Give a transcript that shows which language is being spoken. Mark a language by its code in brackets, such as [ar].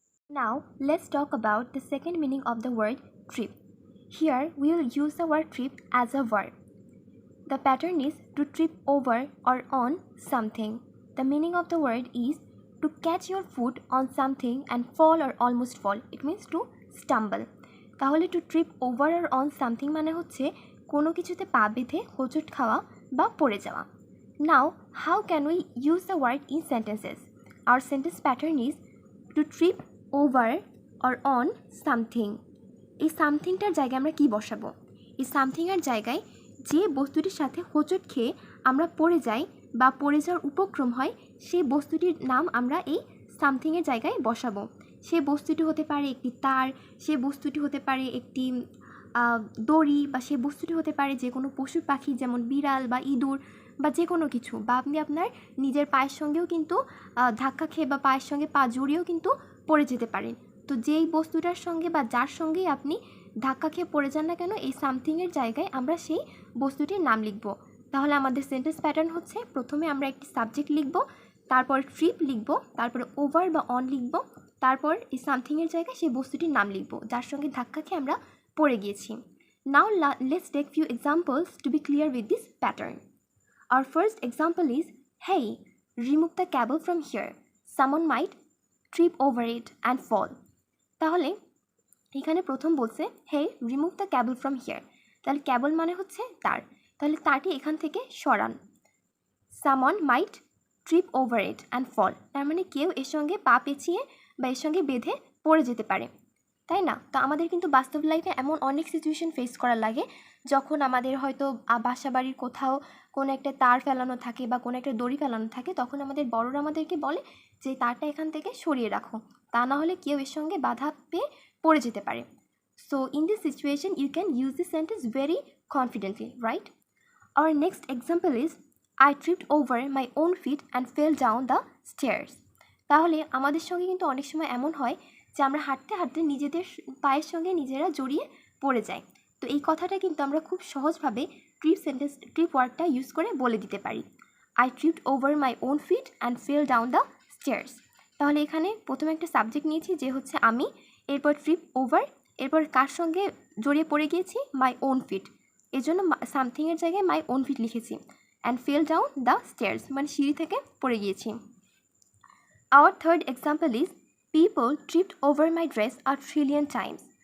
[en] Now let's talk about the second meaning of the word trip. Here we will use the word trip as a verb. The pattern is to trip over or on something. The meaning of the word is to catch your foot on something and fall or almost fall. It means to stumble. [bn] তাহলে [en] to trip over or on something [bn] মানে হচ্ছে কোনো কিছুতে পা বেঁধে হোঁচট খাওয়া বা পড়ে যাওয়া। [en] Now, how can we use the word in sentences? Our sentence pattern is to trip over or on something. [bn] এই সামথিংটার জায়গায় আমরা কি বসাবো? এই সামথিংয়ের জায়গায় যে বস্তুটির সাথে হোঁচট খেয়ে আমরা পড়ে যাই বা পড়ে যাওয়ার উপক্রম হয় সেই বস্তুটির নাম আমরা এই সামথিংয়ের জায়গায় বসাবো। সে বস্তুটি হতে পারে একটি তার, সে বস্তুটি হতে পারে একটি দড়ি, বা সে বস্তুটি হতে পারে যে কোনো পশু পাখি যেমন বিড়াল বা ইঁদুর বা যে কোনো কিছু, বা আপনি আপনার নিজের পায়ের সঙ্গেও কিন্তু ধাক্কা খেয়ে বা পায়ের সঙ্গে পা জড়িয়েও কিন্তু পড়ে যেতে পারেন। তো যেই বস্তুটার সঙ্গে বা যার সঙ্গেই আপনি ধাক্কা খেয়ে পড়ে যান না কেন, এই সামথিংয়ের জায়গায় আমরা সেই বস্তুটির নাম লিখব। তাহলে আমাদের সেন্টেন্স প্যাটার্ন হচ্ছে প্রথমে আমরা একটি সাবজেক্ট লিখব, তারপর ট্রিপ লিখব, তারপরে ওভার বা অন লিখব, তারপর এই সামথিংয়ের জায়গায় সেই বস্তুটির নাম লিখব যার সঙ্গে ধাক্কা খেয়ে আমরা পড়ে গিয়েছি। [en] Now let's take few examples to be clear with this pattern. Our first example is, hey, remove the cable from here. Someone might trip over it and fall. [bn] তাহলে এখানে প্রথম বলছে [en] hey remove the cable from here, [bn] তাহলে cable মানে হচ্ছে তার, তাহলে তারটি এখান থেকে সরান। [en] someone might trip over it and fall, [bn] তার মানে কেউ এর সঙ্গে পা পেঁচিয়ে বা এর সঙ্গে বেঁধে পড়ে যেতে পারে, তাই না? তো আমাদের কিন্তু বাস্তব লাইফে এমন অনেক সিচুয়েশন ফেস করা লাগে যখন আমাদের হয়তো বাসা বাড়ির কোথাও কোনো একটা তার ফেলানো থাকে বা কোনো একটা দড়ি ফেলানো থাকে, তখন আমাদের বড়রা আমাদেরকে বলে যে তারটা এখান থেকে সরিয়ে রাখো, তা না হলে কেউ এর সঙ্গে বাধা পেয়ে পড়ে যেতে পারে। [en] So in this situation you can use this sentence very confidently, right? Our next example is I tripped over my own feet and fell down the stairs. [bn] তাহলে আমাদের সঙ্গে কিন্তু অনেক সময় এমন হয় যে আমরা হাঁটতে হাঁটতে নিজেদের পায়ের সঙ্গে নিজেরা জড়িয়ে পড়ে যাই। তো এই কথাটা কিন্তু আমরা খুব সহজভাবে ট্রিপ ওয়ার্ডটা ইউজ করে বলে দিতে পারি। [en] I tripped over my own feet and fell down the stairs. [bn] তাহলে এখানে প্রথমে একটা সাবজেক্ট নিয়েছি যে হচ্ছে আমি, এরপর ট্রিপ ওভার, এরপর কার সঙ্গে জড়িয়ে পড়ে গিয়েছি, মাই ওন ফিট, এর জন্য সামথিংয়ের জায়গায় মাই ওন ফিট লিখেছি। [en] and fell down the stairs [bn] মানে সিঁড়ি থেকে পড়ে গিয়েছি। [en] Our third example is people tripped over my dress a trillion times.